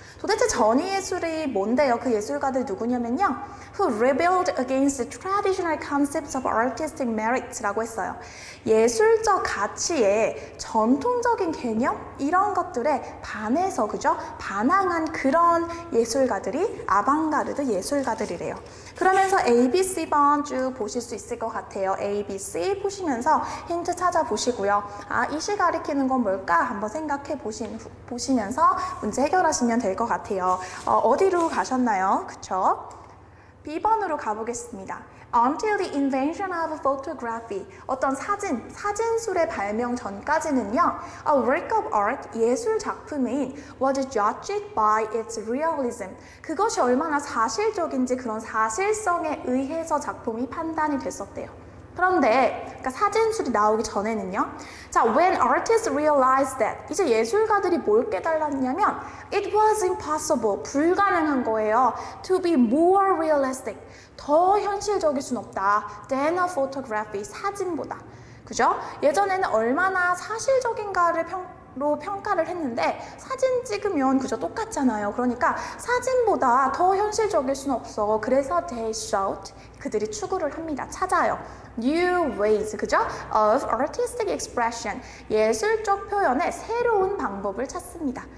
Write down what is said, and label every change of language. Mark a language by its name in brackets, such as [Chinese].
[Korean] 도대체 전위예술이 뭔데요? 그 예술가들 누구냐면요. [English] Who rebelled against the traditional concepts of artistic merit라고 했어요. [Korean] 예술적 가치에 전통적인 개념 이런 것들에 반해서 그죠? 반항한 그런 예술가들이 아방가르드 예술가들이래요. 그러면서 ABC 번 쭉 보실 수 있을 것 같아요. ABC 보시면서 힌트 찾아보시고요. 아, 이 시 가리키는 건 뭘까? 한번 생각해 보시면서 문제 해결하시면 될 것 같아요. 어디로 가셨나요? 그쵸? B번으로 가보겠습니다. [English] Until the invention of photography, [Korean] 어떤 사진술의 발명 전까지는요, [English] a work of art, [Korean] 예술 작품인 [English] was judged by its realism. [Korean] 그것이 얼마나 사실적인지 그런 사실성에 의해서 작품이 판단이 됐었대요. 그런데 그러니까 사진술이 나오기 전에는요. 자, [English] when artists realized that [Korean] 이제 예술가들이 뭘 깨달았냐면 [English] it was impossible, [Korean] 불가능한 거예요. [English] to be more realistic, [Korean] 더 현실적일 순 없다. [English] than a photography, [Korean] 사진보다. 그죠? 예전에는 얼마나 사실적인가를 평가를 했는데 사진 찍으면 그저 똑같잖아요. 그러니까 사진보다 더 현실적일 순 없어. 그래서 [English] they sought, [Korean] 그들이 추구를 합니다. 찾아요. [English] New ways, [Korean] 그죠? [English] of artistic expression, [Korean] 예술적 표현의 새로운 방법을 찾습니다.